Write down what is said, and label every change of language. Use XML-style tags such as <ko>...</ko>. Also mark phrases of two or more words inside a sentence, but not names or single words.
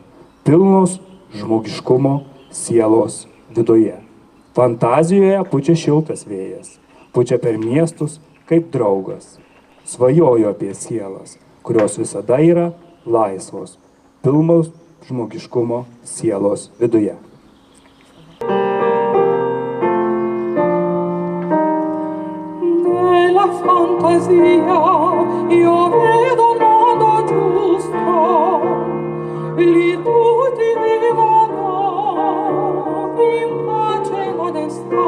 <lt>Pilnos žmogiškumo sielos viduje. Fantazijoje pučia šiltas vėjas. Pučia per miestus kaip draugas. Svajoju apie sielas, kurios visada yra laisvos. Pilnos žmogiškumo sielos viduje.</lt> <it>Fantasia, io vedo un mondo giusto, lì tutti vivono in pace e onestà.</it>